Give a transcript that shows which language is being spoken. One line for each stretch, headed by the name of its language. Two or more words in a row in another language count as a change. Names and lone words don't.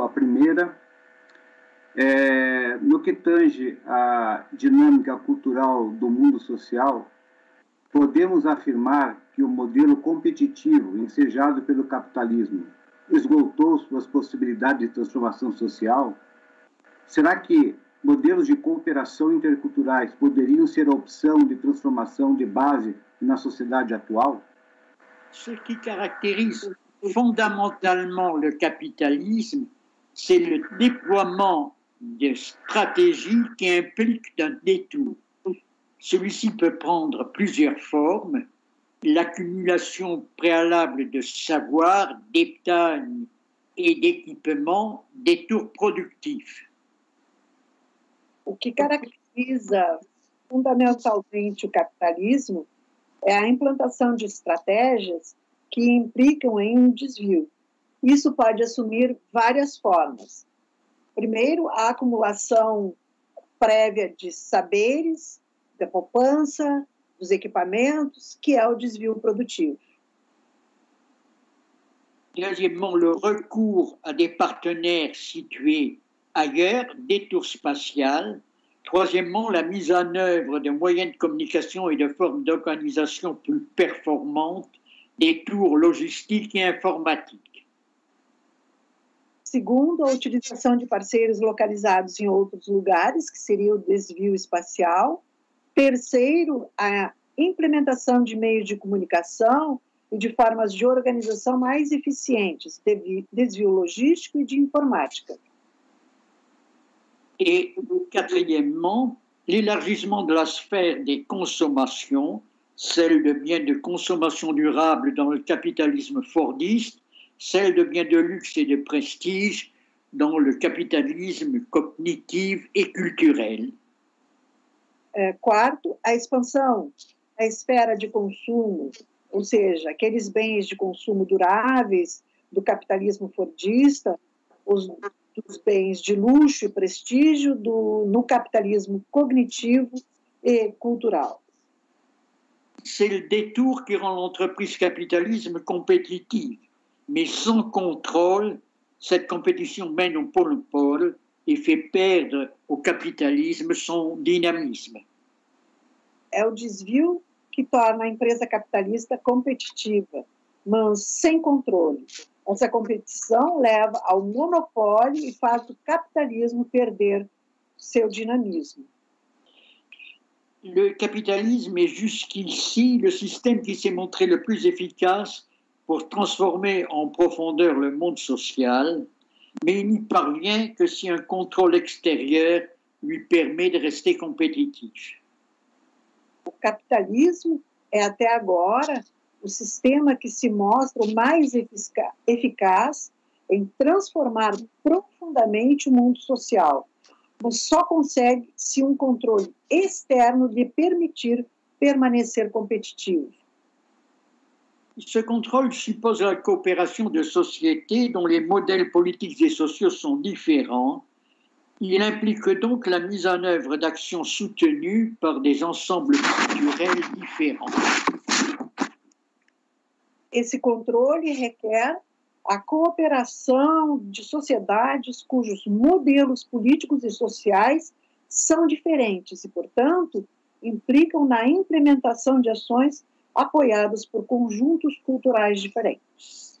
Portuguese: A primeira, no que tange a dinâmica cultural do mundo social, podemos afirmar que o modelo competitivo ensejado pelo capitalismo esgotou suas possibilidades de transformação social? Será que modelos de cooperação interculturais poderiam ser a opção de transformação de base na sociedade atual?
French: Ce qui caractérise fondamentalement le capitalisme, c'est le déploiement de stratégies qui impliquent un détour. Celui-ci peut prendre plusieurs formes: l'accumulation préalable de savoir, d'épargne et d'équipement, détours productifs.
Portuguese: O que caracteriza fundamentalmente o capitalismo é a implantação de estratégias que implicam em um desvio. Isso pode assumir várias formas. Primeiro, a acumulação prévia de saberes, da poupança, dos equipamentos, que é o desvio produtivo.
French: Deuxièmement, le recours à des partenaires situés ailleurs, détour spatial. Troisièmement, la mise en œuvre de moyens de communication et de formes d'organisation plus performantes, détours logistiques et informatiques.
Portuguese: Segundo, a utilização de parceiros localizados em outros lugares, que seria o desvio espacial. Terceiro, a implementação de meios de comunicação e de formas de organização mais eficientes, desvio logístico e de informática.
French: Et quatrièmement, l'élargissement de la sphère des consommations, celle de biens de consommation durable dans le capitalisme fordiste, celle de biens de luxe et de prestige dans le capitalisme cognitif et culturel.
Portuguese: Quarto, a expansão da esfera de consumo, ou seja, aqueles bens de consumo duráveis do capitalismo fordista, os bens de luxo e prestígio no capitalismo cognitivo et cultural.
French: C'est le détour qui rend l'entreprise capitalisme compétitive, mais sans contrôle, cette compétition mène au monopole et fait perdre au capitalisme son dynamisme.
Portuguese: é o desvio que torna a empresa capitalista competitiva, mas sem controle. Essa competição leva ao monopólio e faz o capitalismo perder seu dinamisme.
French: Le capitalisme est jusqu'ici le système qui s'est montré le plus efficace pour transformer en profondeur le monde social, mais il n'y parvient que si un contrôle extérieur lui permet de rester compétitif.
Portuguese: O capitalismo é até agora o sistema que se mostra o mais eficaz em transformar profundamente o mundo social, mas só consegue se um controle externo lhe permitir permanecer competitivo.
French: Ce contrôle suppose la coopération de sociétés dont les modèles politiques et sociaux sont différents. Il implique donc la mise en œuvre d'actions soutenues par des ensembles culturels différents.
Portuguese: Esse controle requer a cooperação de sociedades cujos modelos políticos e sociais são diferentes e, portanto, implicam na implementação de ações apoiadas por conjuntos culturais diferentes.